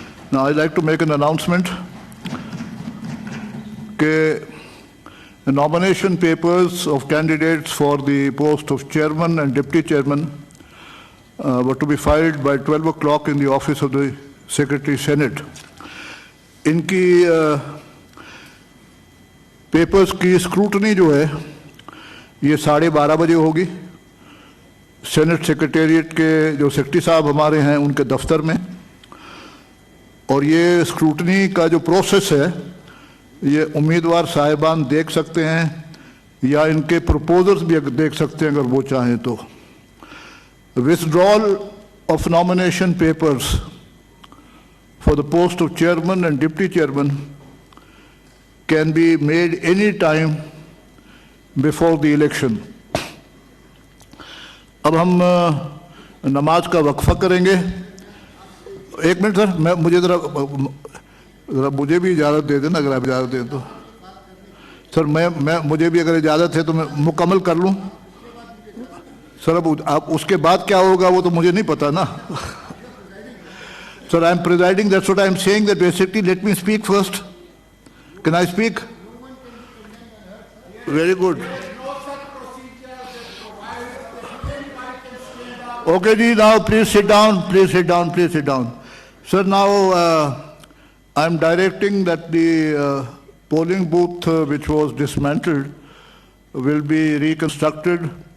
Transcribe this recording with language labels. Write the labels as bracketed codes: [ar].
[en] Now, I'd like to make an announcement. The nomination papers of candidates for the post of chairman and deputy chairman were to be filed by 12 o'clock in the office of the Secretary Senate. [hi] इनकी papers की scrutiny जो है ये 12:30 बजे होगी senate secretariat के जो secretary साहब हमारे हैं उनके दफ्तर में, और ये स्क्रूटनी का जो प्रोसेस है ये उम्मीदवार साहिबान देख सकते हैं या इनके प्रपोजल्स भी देख सकते हैं अगर वो चाहें तो. [en] Withdrawal of nomination papers for the post of chairman and deputy chairman can be made any time before the election. [hi] अब हम नमाज का वक्फा करेंगे. एक मिनट सर, मुझे ज़रा मुझे भी इजाज़त दे देना, अगर आप इजाज़त दें तो. सर मुझे भी अगर इजाज़त है तो मैं मुकम्मल कर लूँ. सर अब आप उसके बाद क्या होगा वो तो मुझे नहीं पता ना. [en] Sir, I am presiding, that's what I am saying, that basically let me speak first. Can I speak? Very good. Okay, ji, now please sit down, please sit down, please sit down. Sir, now I am directing that the polling booth which was dismantled will be reconstructed.